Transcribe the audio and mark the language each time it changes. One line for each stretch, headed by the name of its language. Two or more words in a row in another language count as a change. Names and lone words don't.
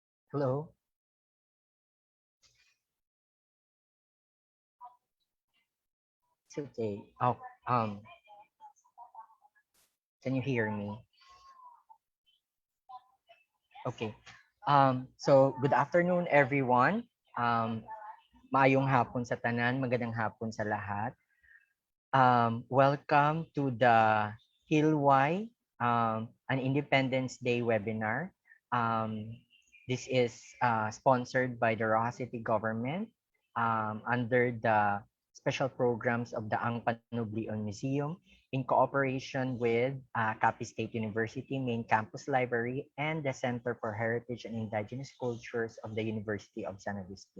English: Hello. It's okay. Oh, can you hear me? Okay. So good afternoon, everyone.
Hiligaynon: Maayong hapon sa tanan,
Filipino: magandang hapon sa lahat.
English: Welcome to the Hilway, an Independence Day webinar. This is sponsored by the Roxas City Government under the special programs of the Ang Panublion Museum in cooperation with Capiz State University Main Campus Library and the Center for Heritage and Indigenous Cultures of the University of San Agustin.